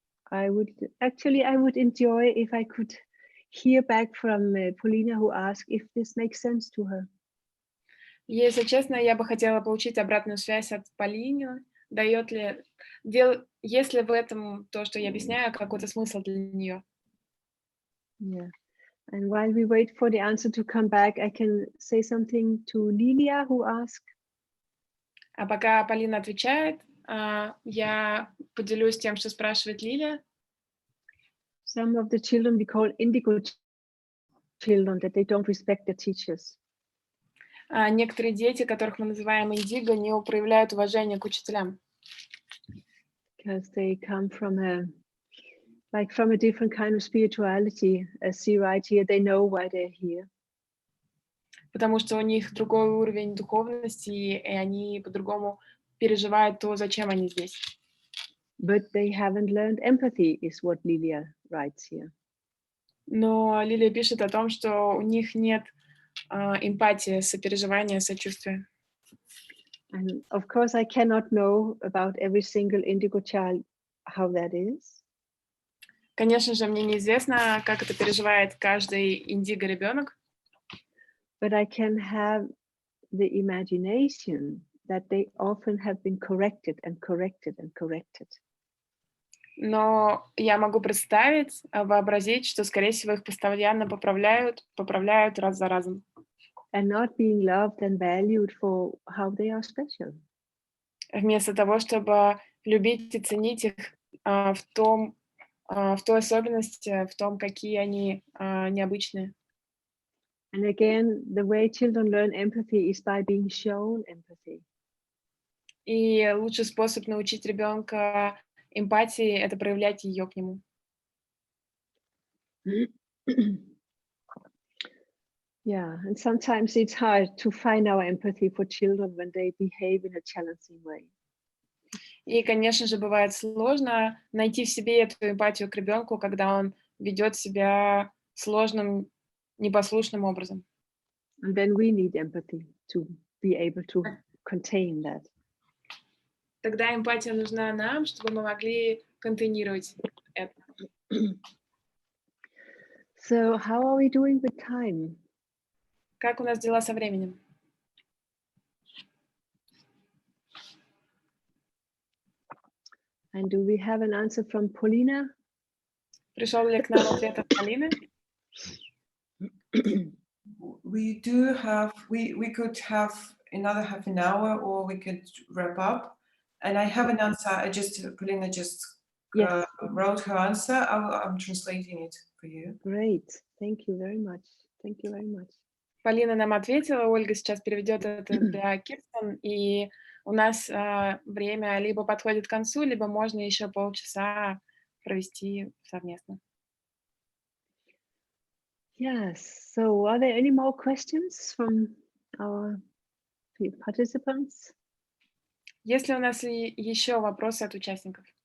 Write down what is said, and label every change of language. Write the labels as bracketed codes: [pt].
[en] I would enjoy if I could hear back from Paulina, who asked if this makes sense to her. [ru] Если честно, я бы хотела получить обратную связь от Полины. Есть ли в этом то, что я объясняю, какой-то смысл для нее? [en] Yeah. And while we wait for the answer to come back, I can say something to Lilia, who asked. [ru] А пока Полина отвечает, я поделюсь тем, что спрашивает Лилия. [en] Some of the children we call indigo children, that they don't respect their teachers. [ru] Некоторые дети, которых мы называем индиго, не проявляют уважения к учителям. [en] Because they come from a different kind of spirituality. As she writes here, they know why they're here. [ru] Потому что у них другой уровень духовности, и они по-другому переживают то, зачем они здесь. [en] But they haven't learned empathy, is what Lilia writes here. [ru] Но Лилия пишет о том, что у них нет эмпатии, сопереживания, сочувствия. [en] And of course, I cannot know about every single indigo child how that is. [ru] Конечно же, мне неизвестно, как это переживает каждый индиго-ребенок. [en] But I can have the imagination that they often have been corrected and corrected and corrected. [ru] Но я могу представить, вообразить, что, скорее всего, их постоянно поправляют раз за разом. [en] And not being loved and valued for how they are special. [ru] Вместо того, чтобы любить и ценить их в той особенности, в том, какие они необычные. [en] And again, the way children learn empathy is by being shown empathy. [ru] И лучший способ научить ребенка эмпатии — это проявлять ее к нему. [en] Yeah, and sometimes it's hard to find our empathy for children when they behave in a challenging way. [ru] И, конечно же, бывает сложно найти в себе эту эмпатию к ребенку, когда он ведет себя сложным, непослушным образом. [en] And then we need empathy to be able to contain that. [ru] Тогда эмпатия нужна нам, чтобы мы могли контейнировать это. [en] So how are we doing with time? [ru] Как у нас дела со временем? [en] And do we have an answer from Paulina? [ru] Пришел ли к нам ответ от Полины? [en] We do have, we could have another half an hour, or we could wrap up. And I have an answer. Polina just Yes. wrote her answer. I'm translating it for you. Great. Thank you very much. Thank you very much. [ru] Полина нам ответила, Ольга сейчас переведет это для Кирстен, и у нас время либо подходит к концу, либо можно еще полчаса провести совместно. [en] Yes. So are there any more questions from our participants? [ru] Есть ли у нас еще вопросы от участников?